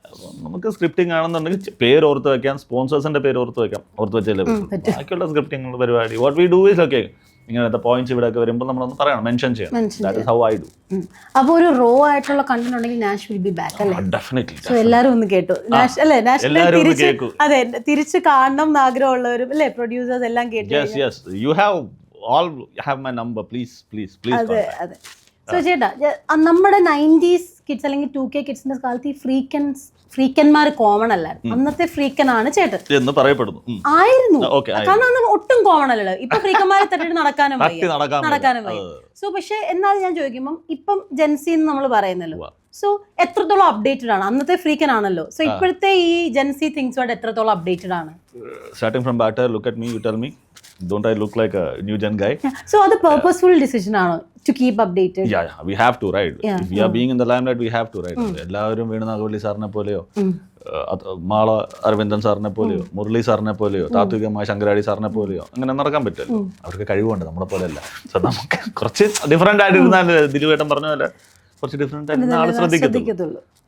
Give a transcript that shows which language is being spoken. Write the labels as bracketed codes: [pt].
[ml] അപ്പം നമുക്ക് സ്ക്രിപ്റ്റിംഗ് ആണെന്നുണ്ടെങ്കിൽ പേര് ഓർത്ത് വെക്കാം, സ്പോൺസേഴ്സിന്റെ പേര് ഓർത്ത് വെച്ചല്ലേ ബാക്കിയുള്ള സ്ക്രിപ്റ്റിംഗ് പരിപാടി [en] What we do is okay. [ml] ഇങ്ങനത്തെ പോയിന്റ്സ് ഇവിടെ ഒക്കെ വരുമ്പോൾ നമ്മളൊന്ന് പറയണം, മെൻഷൻ ചെയ്യണം. [en] That is how I do. [ml] അപ്പോൾ ഒരു റോ ആയിട്ടുള്ള കണ്ടന്റ് ഉണ്ടെങ്കിൽ [en] നാഷ് will be back [ml] അല്ലേ? [en] Definitely. [ml] സോ എല്ലാവരും ഒന്ന് കേട്ടു. നാഷ് അല്ലേ? നാഷ് അതെ, തിരിച്ച് കാണണം എന്ന് ആഗ്രഹമുള്ളവരും അല്ലേ, പ്രൊഡ്യൂസേഴ്സ് എല്ലാം കേട്ടു. [en] yes yes, you have all have my number, please [ml] അതെ അതെ. സോ ചേട്ടാ, നമ്മുടെ 90s കിഡ്സ് അല്ലെങ്കിൽ 2K കിഡ്സിന്റെ കാലത്ത് ഈ ഫ്രീക്കന്മാർ കോമൺ അല്ലായിരുന്നു. അന്നത്തെ ഫ്രീക്കനാണ് ചേട്ടൻ എന്ന് പറയപ്പെടുന്നു. ആയിരുന്നു, കാരണം അന്ന് ഒട്ടും കോമൺ അല്ലല്ലോ. ഇപ്പൊ ഫ്രീക്കന്മാരെ തട്ടിട്ട് നടക്കാനും വയ്യ. സോ പക്ഷെ എന്നാലും ഞാൻ ചോദിക്കുമ്പം ഇപ്പം ജെൻസി എന്ന് നമ്മൾ പറയുന്നല്ലോ. സോ എത്രത്തോളം അപ്ഡേറ്റഡ് ആണ്? അന്നത്തെ ഫ്രീക്കൻ ആണല്ലോ. സോ ഇപ്പോഴത്തെ ഈ ജെൻസി തിങ്സുമായിട്ട് എത്രത്തോളം അപ്ഡേറ്റഡ് ആണ്? [en] Starting from batter, look at me, you tell me. Don't I look like a new gen guy? So the purposeful decision ആണ് to keep updated. Yeah, we have to, right? If we are being in the limelight, we have to, right? [ml] എല്ലാവരും വീണ നാഗവള്ളി സാറിനെ പോലെയോ മാള അരവിന്ദൻ സാറിനെ പോലെയോ മുരളി സാറിനെ പോലെയോ താത്വികമായ ശങ്കരാടി സാറിനെ പോലെയോ അങ്ങനെ നടക്കാൻ പറ്റില്ല. അവർക്ക് കഴിവുണ്ട്, നമ്മളെ പോലെയല്ല. സോ നമുക്ക് കുറച്ച് ഡിഫറെന്റ് ആയിട്ട് ഇരുന്നാൽ ദിലുവേട്ടൻ പറഞ്ഞ പോലെ കുറച്ച് ഡിഫറെന്റ് ആയിട്ട് ആൾ ശ്രദ്ധിക്കത്തുള്ളൂ.